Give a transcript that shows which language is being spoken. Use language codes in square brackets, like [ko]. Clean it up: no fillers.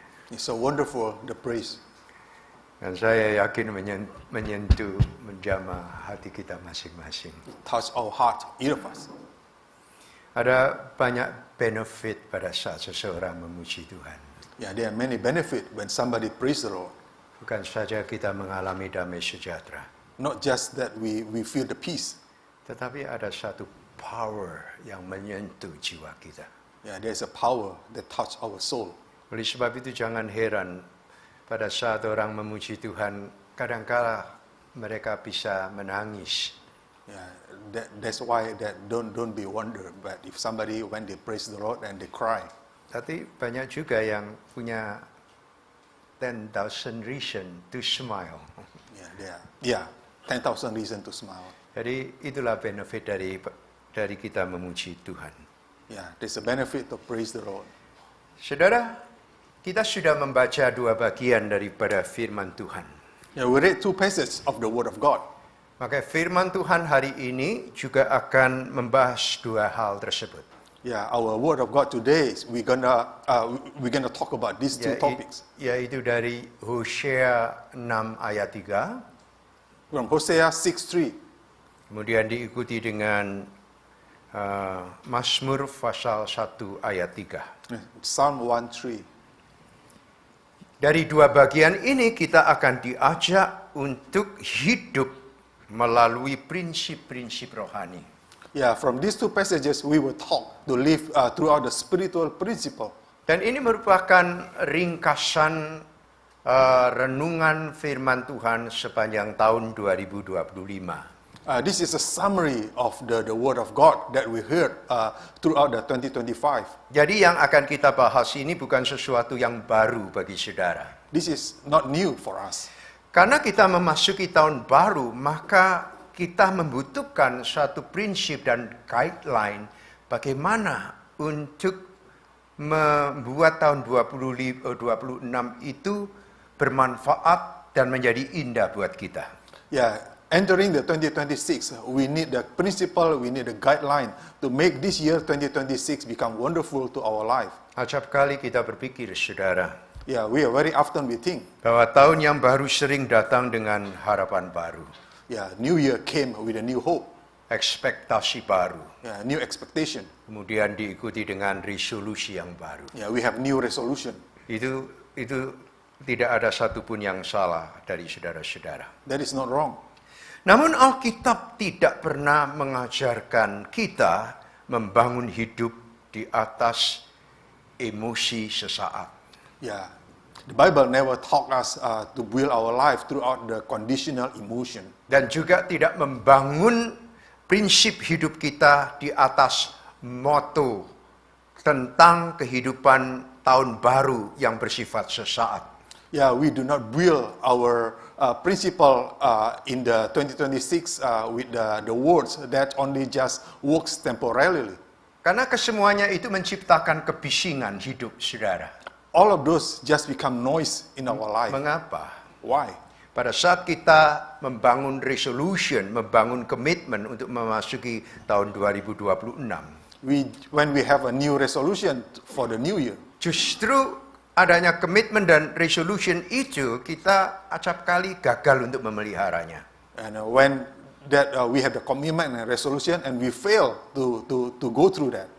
[en] It's so wonderful, the praise. [id] Dan saya yakin menyentuh, menjamah hati kita masing-masing. [en] Touch our heart, each of us. [id] Ada banyak benefit pada saat seseorang memuji Tuhan. [en] Yeah, there are many benefits when somebody praise the Lord. [id] Bukan saja kita mengalami damai sejahtera, [en] Not just that we feel the peace. [id] tetapi ada satu power yang menyentuh jiwa kita. [en] Yeah, there's a power that touch our soul. [id] Oleh sebab itu jangan heran pada saat orang memuji Tuhan, kadangkala mereka bisa menangis. [en] Yeah, that's why that don't be wonder. But if somebody when they praise the Lord and they cry, [id] Tapi banyak juga yang punya [en] 10,000 reason to smile. yeah, 10,000 reason to smile. [id] Jadi itulah benefit dari kita memuji Tuhan. [en] Yeah, there's a benefit to praise the Lord. [id] Saudara, kita sudah membaca dua bagian daripada firman Tuhan. [en] Yeah, we read two passages of the Word of God. [id] Maka firman Tuhan hari ini juga akan membahas dua hal tersebut. [en] Yeah, our Word of God today we're gonna talk about these two topics. [id] Yaitu dari Hosea 6 ayat 3, [en] From Hosea 6:3. [id] kemudian diikuti dengan Mazmur pasal 1 ayat 3. [en] Psalm 1:3. [id] Dari dua bagian ini kita akan diajak untuk hidup melalui prinsip-prinsip rohani. [en] Yeah, from these two passages we will talk to live throughout the spiritual principle. [id] Dan ini merupakan ringkasan renungan firman Tuhan sepanjang tahun 2025. [en] This is a summary of the Word of God that we heard throughout the 2025. [id] Jadi yang akan kita bahas ini bukan sesuatu yang baru bagi saudara. [en] This is not new for us. [id] Karena kita memasuki tahun baru, maka kita membutuhkan satu prinsip dan guideline bagaimana untuk membuat tahun 2026 itu bermanfaat dan menjadi indah buat kita. [en] Yeah, entering the 2026, we need the principle, we need the guideline to make this year 2026 become wonderful to our life. [id] Acap kali kita berpikir, saudara, [en] Yeah, we are very often we think, [id] bahwa tahun yang baru sering datang dengan harapan baru, [en] yeah, New Year came with a new hope, [id] ekspektasi baru, [en] yeah, new expectation. [id] kemudian diikuti dengan resolusi yang baru. [en] Yeah, we have new resolution. [id] Itu tidak ada satupun yang salah dari saudara-saudara. [en] That is not wrong. [id] Namun Alkitab tidak pernah mengajarkan kita membangun hidup di atas emosi sesaat. [en] Yeah, the Bible never taught us to build our life throughout the conditional emotion. [id] Dan juga tidak membangun prinsip hidup kita di atas moto tentang kehidupan tahun baru yang bersifat sesaat. [en] Yeah, we do not build our principle in the 2026 with the words that only just works temporarily. [id] Karena kesemuanya itu menciptakan kebisingan hidup saudara. [en] All of those just become noise in our life. [id] Mengapa? [en] Why? [id] Pada saat kita membangun resolution, membangun komitmen untuk memasuki tahun 2026, [en] When we have a new resolution for the new year, [id] justru adanya komitmen dan resolution itu kita acap kali gagal untuk memeliharanya. [en] and when that we have the commitment and resolution and we fail to go through that.